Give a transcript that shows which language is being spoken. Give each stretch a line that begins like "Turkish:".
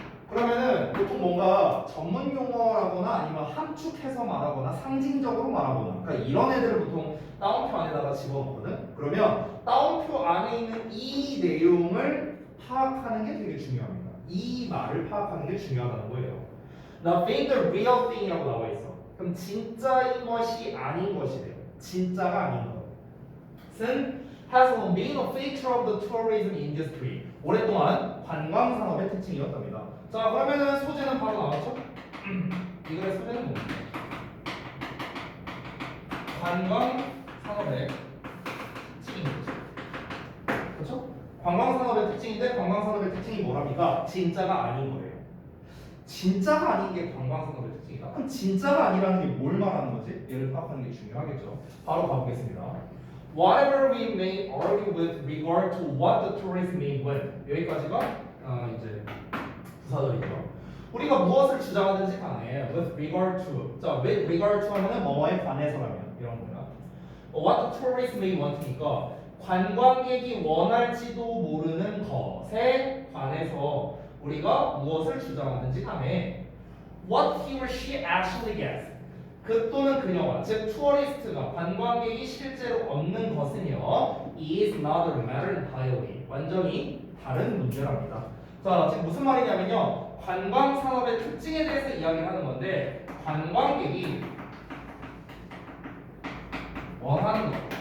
Korean: 그러면은 보통 뭔가 전문 용어라거나 아니면 함축해서 말하거나 상징적으로 말하거나, 그러니까 이런 애들을 보통 따옴표 안에다가 집어넣거든. 그러면 따옴표 안에 있는 이 내용을 파악하는 게 되게 중요합니다. 이 말을 파악하는 게 중요하다는 거예요.
English: Nothing the real thing이라고 나와 있어.
Korean: 그럼 진짜인 것이 아닌 것이래요. 진짜가 아닌 것은
English: has been a feature of the tourism industry.
Korean: 오랫동안 관광 산업의 특징이었답니다. 자, 그러면은 소재는 바로 나왔죠? 이거의 소재는 뭡니까? 관광 산업의 특징인 거죠. 그렇죠? 관광 산업의 특징인데 관광 산업의 특징이 뭐랍니까? 진짜가 아닌 거예요. 진짜가 아닌 게 관광 산업의 특징이다. 그럼 진짜가 아니라는 게 뭘 말하는 거지? 얘를 파악하는 게 중요하겠죠. 바로 가보겠습니다.
English: Whatever we may argue with regard to what the tourist may win.
Korean: 여기까지가 이제 부사절이죠. 우리가 무엇을 주장하든지 간에
English: with regard to.
Korean: 자,
English: with regard to
Korean: 하면은 뭐뭐에 관해서라면 이런 거야.
English: What the tourist may want니까
Korean: 관광객이 원할지도 모르는 것에 관해서 우리가 무엇을 주장하든지 간에
English: what he or she actually gets.
Korean: 그 또는 그녀와 즉 투어리스트가 관광객이 실제로 얻는 것은요
English: is another matter entirely.
Korean: 완전히 다른 문제랍니다. 자, 지금 무슨 말이냐면요 관광 산업의 특징에 대해서 이야기를 하는 건데 관광객이 원하는 것.